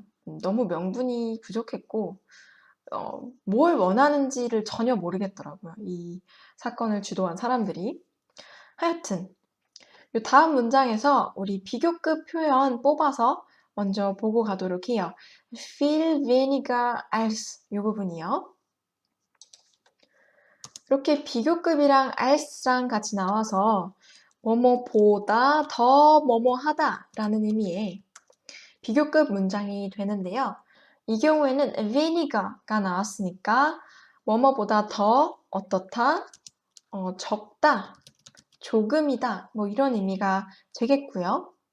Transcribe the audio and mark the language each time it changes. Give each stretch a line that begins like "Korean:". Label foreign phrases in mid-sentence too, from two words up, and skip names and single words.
Korean: 너무 명분이 부족했고 뭘 원하는지를 전혀 모르겠더라고요. 이 사건을 주도한 사람들이. 하여튼 이 다음 문장에서 우리 비교급 표현 뽑아서 먼저 보고 가도록 해요.
German: Viel weniger als
Korean: 이 부분이요. 이렇게 비교급이랑 als랑 같이 나와서 뭐뭐보다 더 뭐뭐하다 라는 의미의 비교급 문장이 되는데요. 이 경우에는 weniger가 나왔으니까 뭐뭐보다 더 어떻다, 적다, 조금이다 뭐 이런 의미가 되겠고요.